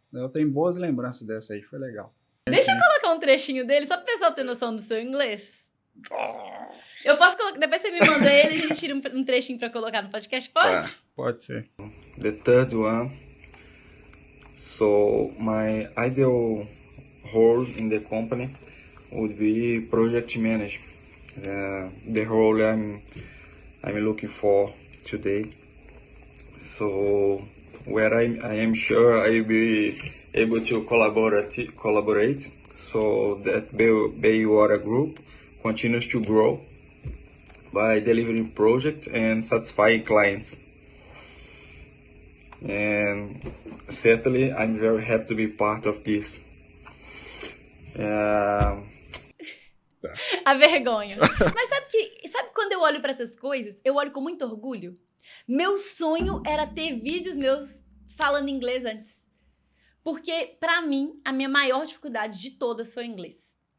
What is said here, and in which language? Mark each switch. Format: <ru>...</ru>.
<pt>Eu tenho boas lembranças dessa aí, foi legal. Deixa eu colocar um trechinho dele, só para o pessoal ter noção do seu inglês. Eu posso colocar, depois você me manda ele e a gente tira um trechinho para colocar no podcast, pode? Tá, pode ser.</pt> <en>The third one. So my ideal role in the company would be project manager. The role I'm looking for today. So where I am sure I will be able to collaborate so that Baywater Group continues to grow by delivering projects and satisfying clients. And certainly I'm very happy to be part of this.</en> <pt>A vergonha. Mas sabe quando eu olho para essas coisas, eu olho com muito orgulho? Meu sonho era ter vídeos meus falando inglês antes. Porque, pra mim, a minha maior dificuldade de todas foi o inglês.</pt>